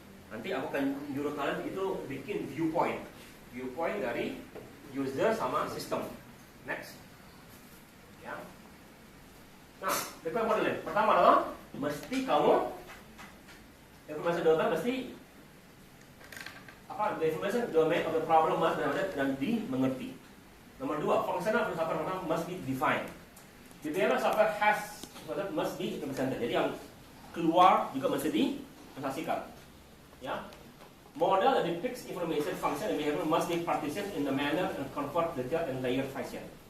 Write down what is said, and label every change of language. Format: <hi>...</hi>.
<id>Nanti aku akan nyuruh kalian itu bikin viewpoint dari user sama sistem. Next. Ya. Nah, requirement modeling. Pertama adalah mesti kamu information domain mesti apa?</id> <en>The information domain of the problem must</en> <id>dan dimengerti.</id> <en>Nomor 2, functional software must be defined. The behavior software must be represented.</en> <id>Jadi yang keluar juga mesti dipresentasikan. Ya.</id> <en>Model that depicts information, function, and behavior must be partitioned in the manner and convert detail and layer fashion.</en>